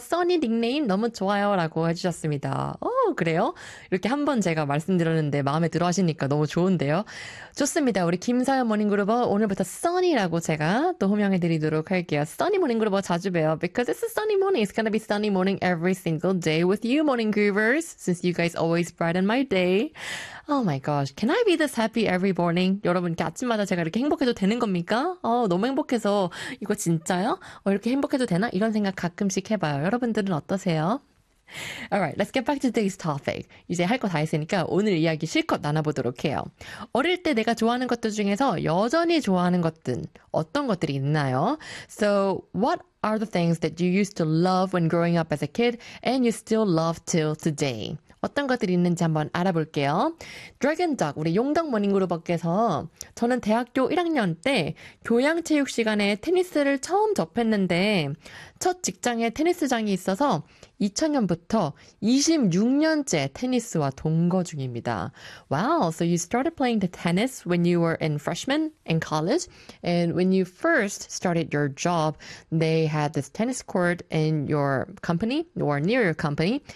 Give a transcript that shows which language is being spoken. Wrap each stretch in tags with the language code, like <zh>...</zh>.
<ko>써니 닉네임 너무 좋아요. 라고 해주셨습니다. 오, 그래요? 이렇게 한번 제가 말씀드렸는데 마음에 들어 하시니까 너무 좋은데요. 좋습니다. 우리 김서연 모닝그룹버 오늘부터 써니라고 제가 또 호명해 드리도록 할게요. 써니 모닝그룹버 자주 봬요.</ko> <en>Because it's a sunny morning. It's gonna be sunny morning every single day with you morning groovers. Since you guys always brighten my day. Oh my gosh. Can I be this happy every morning?</en> <ko>여러분, 이렇게 아침마다 제가 이렇게 행복해도 되는 겁니까? 너무 행복해서 이거 진짜요? 이렇게 행복해 되나? 이런 생각 가끔씩 해봐요. 여러분들은 어떠세요?</ko> <en>Alright, let's get back to today's topic.</en> <ko>이제 할 거 다 했으니까 오늘 이야기 실컷 나눠보도록 해요. 어릴 때 내가 좋아하는 것들 중에서 여전히 좋아하는 것들 어떤 것들이 있나요?</ko> <en>So, what are the things that you used to love when growing up as a kid and you still love till today?</en> <ko>어떤 것들이 있는지 한번 알아볼게요. Dragon Dog, 우리 용덕 모닝그룹께서 저는 대학교 1학년 때 교양체육 시간에 테니스를 처음 접했는데 첫 직장에 테니스장이 있어서 2000년부터 26년째 테니스와 동거 중입니다.</ko> <en>Wow, so you started playing the tennis when you were in freshman in college. And when you first started your job, they had this tennis court in your company or near your company.</en>